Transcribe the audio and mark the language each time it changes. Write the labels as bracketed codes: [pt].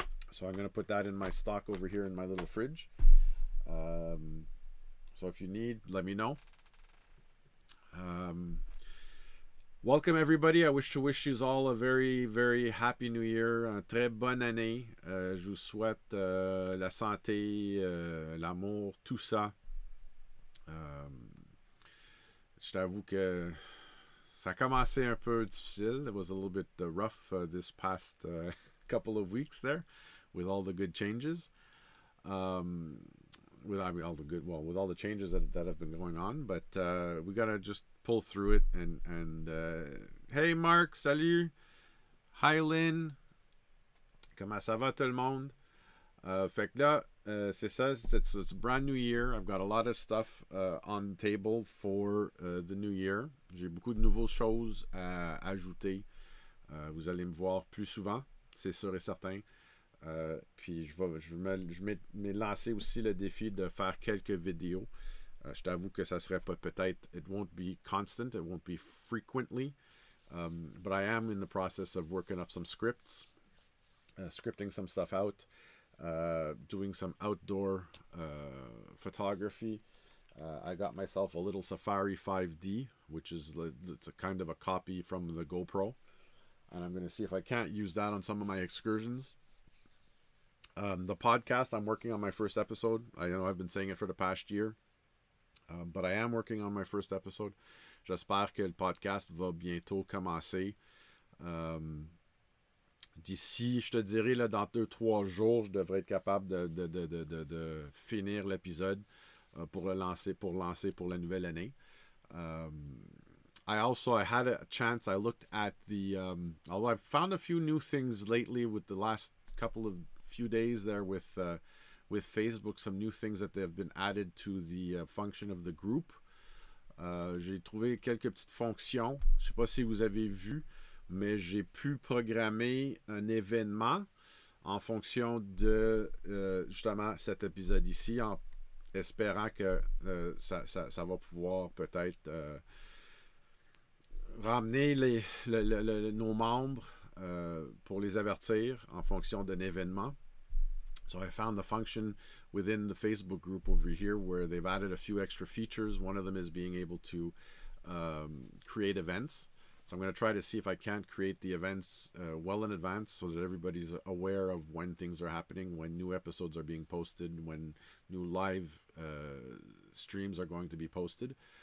[en] So I'm going to put that in my stock over here in my little fridge. So if you need, let me know. Welcome everybody. I wish you all a very, very happy new year. [fr] Un très bonne année. Je vous souhaite la santé, l'amour, tout ça. Je t'avoue que ça a commencé un peu difficile. [en] It was a little bit rough this past couple of weeks there with all the good changes. With all the changes that have been going on, but we gotta just pull through it and hey Mark, salut. Hi Lynn. [fr] Comment ça va tout le monde? Fait que là, c'est ça, [en] it's a brand new year. I've got a lot of stuff on the table for the new year. [fr] J'ai beaucoup de nouvelles choses à ajouter. Vous allez me voir plus souvent, c'est sûr et certain. Puis je m'ai lancé aussi le défi de faire quelques vidéos. Je t'avoue que ça serait pas peut-être, [en] it won't be constant, it won't be frequently, but I am in the process of working up some scripts, scripting some stuff out, doing some outdoor photography. I got myself a little Safari 5D, which is it's a kind of a copy from the GoPro, and I'm going to see if I can't use that on some of my excursions. The podcast, I'm working on my first episode. I know I've been saying it for the past year, but I am working on my first episode. [fr] J'espère que le podcast va bientôt commencer. D'ici, je te dirais, là, dans 2-3 jours, je devrais être capable de finir l'épisode pour lancer pour la nouvelle année. [en] I had a chance, I looked at the, although I've found a few new things lately with the last couple of few days there with Facebook, some new things that have been added to the function of the group. [fr] J'ai trouvé quelques petites fonctions. Je ne sais pas si vous avez vu, mais j'ai pu programmer un événement en fonction de justement cet épisode ici, en espérant que ça va pouvoir peut-être ramener nos membres pour les avertir en fonction d'un événement. [en] So I found the function within the Facebook group over here where they've added a few extra features. One of them is being able to create events. So I'm going to try to see if I can't create the events well in advance so that everybody's aware of when things are happening, when new episodes are being posted, when new live streams are going to be posted.